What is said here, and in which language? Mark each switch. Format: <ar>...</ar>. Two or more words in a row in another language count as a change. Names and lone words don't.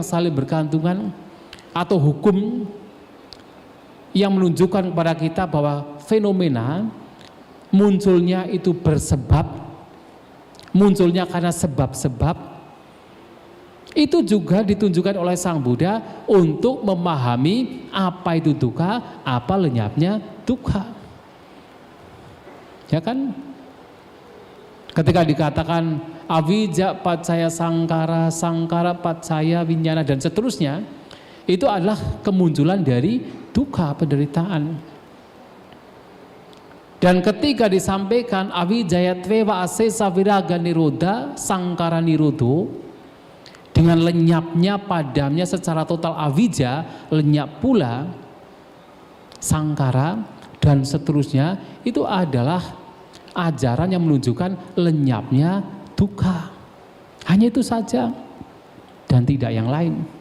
<id>saling bergantungan, atau hukum yang menunjukkan kepada kita bahwa fenomena munculnya itu bersebab, munculnya karena sebab-sebab, itu juga ditunjukkan oleh Sang Buddha untuk memahami apa itu duka, apa lenyapnya duka. Ya kan? Ketika dikatakan</id> <pi>avijja paccaya sangkara, sangkara paccaya winyana,</pi> <id>dan seterusnya, itu adalah kemunculan dari duka, penderitaan. Dan ketika disampaikan</id> <pi>awijayatvewa asesa viraga nirodha sangkara nirodho,</pi> <id>dengan lenyapnya, padamnya secara total avijja, lenyap pula sangkara dan seterusnya, itu adalah ajaran yang menunjukkan lenyapnya duka. Hanya itu saja dan tidak yang lain.</id>